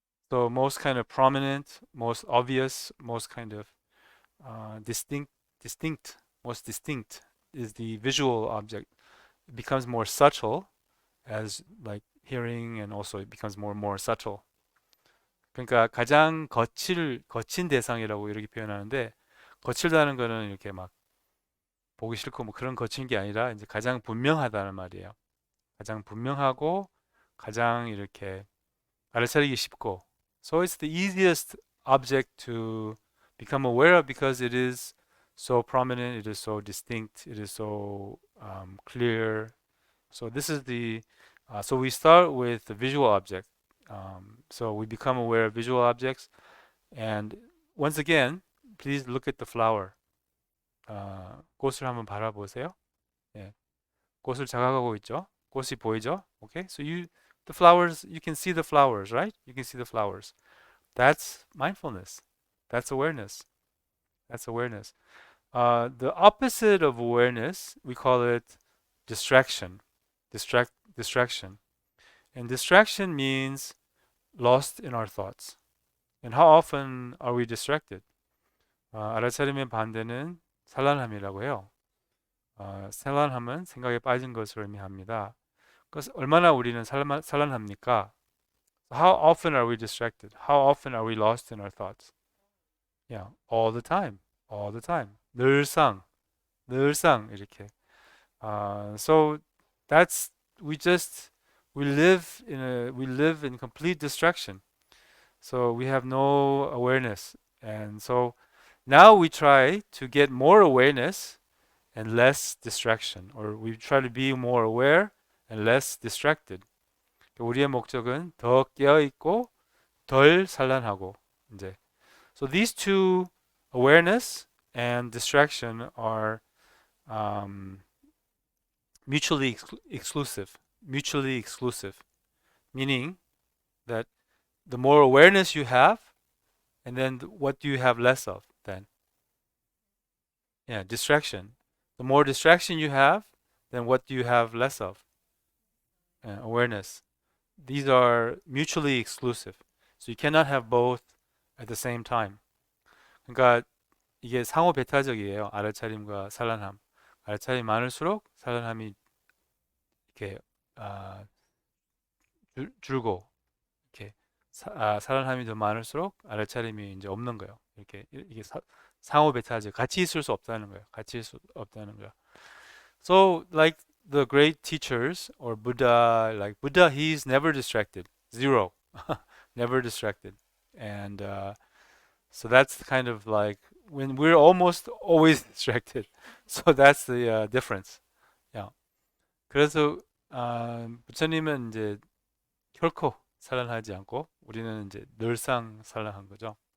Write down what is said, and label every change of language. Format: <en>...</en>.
<en>So most kind of prominent, most obvious, most kind of distinct, most distinct is the visual object. It becomes more subtle as like hearing, and also it becomes more and more subtle.</en> <ko>그러니까 가장 거친 대상이라고 이렇게 표현하는데, 거칠다는 거는 이렇게 막 보기 싫고 뭐 그런 거친 게 아니라 이제 가장 분명하다는 말이에요. 가장 분명하고 가장 이렇게 알아차리기 쉽고.</ko> <en>So it's the easiest object to become aware of because it is so prominent, it is so distinct, it is so clear. So this is so we start with the visual object. So we become aware of visual objects, and once again, please look at the flower.</en> <ko>꽃을 한번 바라보세요. 예, 꽃을 자각하고 있죠. 꽃이 보이죠?</ko> <en>Okay, so the flowers, you can see the flowers, right? You can see the flowers. That's mindfulness. That's awareness. That's awareness. The opposite of awareness, we call it distraction. Distraction. And distraction means lost in our thoughts. And how often are we distracted?</en> <ko>알아차림의 반대는 산란함이라고 해요. 산란함은 생각에 빠진 것을 의미합니다. 그래서 얼마나 우리는 산란합니까?</ko> <en>How often are we distracted? How often are we lost in our thoughts? Yeah, all the time. All the time.</en> <ko>늘상 이렇게.</ko> <en>So that's we live in complete distraction. So we have no awareness, and so now we try to get more awareness and less distraction, or we try to be more aware and less distracted.</en> <ko>우리의 목적은 더 깨어 있고 덜 산란하고 이제.</ko> <en>So these two, awareness and distraction, are mutually exclusive. Mutually exclusive, meaning that the more awareness you have, and then what do you have less of then? Yeah, distraction. The more distraction you have, then what do you have less of? Awareness. These are mutually exclusive. So you cannot have both at the same time.</en> <ko>그러니까 이게 상호 배타적이에요. 알아차림과 산란함. 알아차림이 많을수록 산란함이 이렇게 줄고, 이렇게 산란함이 더 많을수록 알아차림이 이제 없는 거예요. 이렇게 이게 상호 배타적, 같이 있을 수 없다는 거예요. 같이 있을 수 없다는 거예요.</ko> <en>So like the great teachers or Buddha, like Buddha, he's never distracted, zero, never distracted, and so that's kind of like when we're almost always distracted. So that's the difference. Yeah.</en> <ko>그래서 부처님은 이제 결코 산란하지 않고 우리는 이제 늘상 산란한 거죠.</ko>